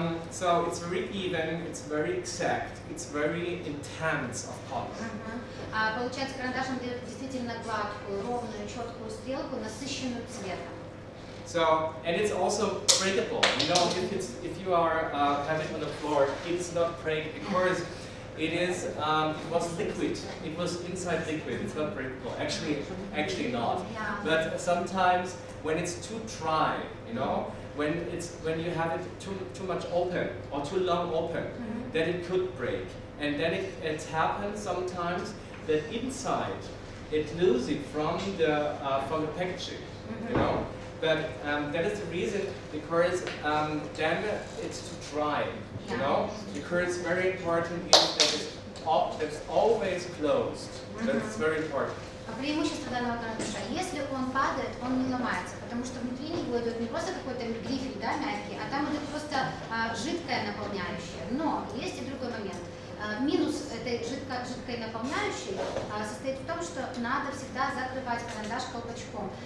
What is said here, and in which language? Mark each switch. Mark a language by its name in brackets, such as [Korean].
[English] So it's very even, it's very exact, it's very intense of color. [Russian] Получается, карандашом дает действительно гладкую, ровную, четкую стрелку, насыщенную цветом. [English] So, and it's also breakable. You know, if you are having it on the floor, it's not break because it was liquid. It was inside liquid. It's not breakable. Actually not. Yeah. But sometimes when it's too dry, you know, when you have it too much open or too long open, then it could break. And then it happens sometimes that inside it loses it from the packaging, you know. But that is the reason because then it's too dry, you know. Because it's very important that it's always closed. That's very important. [Russian] Преимущество данного карандаша. Если он падает, он не ломается, потому что внутри него идет не просто какой-то грифель, да, мягкий, а там идет просто жидкое наполняющее. Но есть и другой момент. Минус этой жидкой наполняющей состоит в том, что надо всегда закрывать карандаш колпачком.